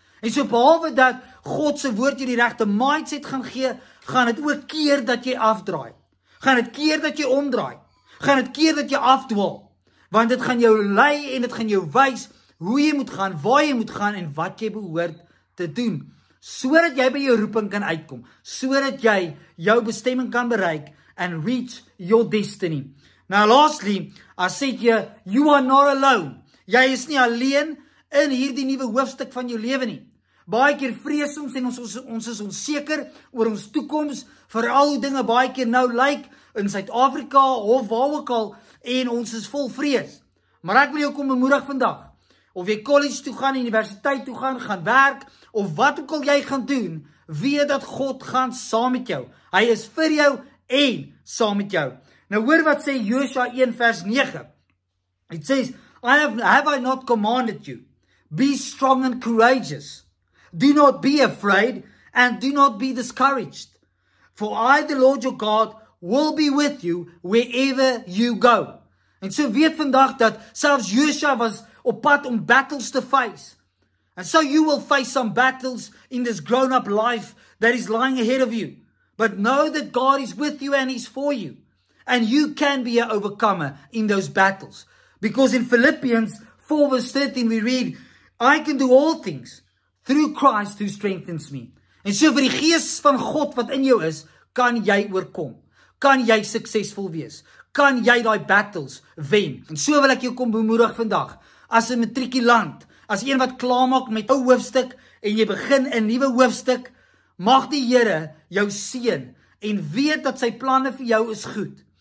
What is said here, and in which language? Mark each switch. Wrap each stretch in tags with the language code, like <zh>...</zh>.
<af>En so behalwe dat God se woord jy die regte mindset gaan gee, gaan dit ook keer dat jy afdraai. Gaan dit keer dat jy omdraai. Gaan dit keer dat jy afdwaal. Want dit gaan jou lei en dit gaan jou wys hoe jy moet gaan, waar jy moet gaan en wat jy behoort te doen. Sodat jy by jou roeping kan uitkom. Sodat jy jou bestemming kan bereik</af> <en>and reach your destiny. Now lastly, I said here, you are not alone.</en> <af>Jy is nie alleen in hierdie nuwe hoofstuk van jou lewe nie. Baie keer vrees ons en ons is onseker oor ons toekoms, veral hoe dinge baie keer nou lyk in Suid-Afrika of waar ook al, en ons is vol vrees. Maar ek wil jou kom bemoedig vandag, of jy college toe gaan, universiteit toe gaan werk, of wat ook al jy gaan doen, weet dat God gaan saam met jou. Hy is vir jou en saam met jou. Nou hoor wat sê Josua 1 vers 9.</af> <en>It says, have I not commanded you? Be strong and courageous. Do not be afraid and do not be discouraged. For I, the Lord your God, will be with you wherever you go.</en> <af>En so weet vandag dat selfs Josua was op pad om battles te face.</af> <en>And so you will face some battles in this grown-up life that is lying ahead of you. But know that God is with you and He's for you. And you can be an overcomer in those battles. Because in Philippians 4 verse 13 we read, I can do all things through Christ who strengthens me.</en> <af>En so vir die gees van God wat in jou is, kan jy oorkom. Kan jy suksesvol wees. Kan jy daai battles wen. En so wil ek jou kom bemoedig vandag. As 'n matrikulant, as een wat klaarmaak met 'n hoofstuk en jy begin 'n nuwe hoofstuk, mag die Here jou seën en weet dat sy planne vir jou is goed.</af>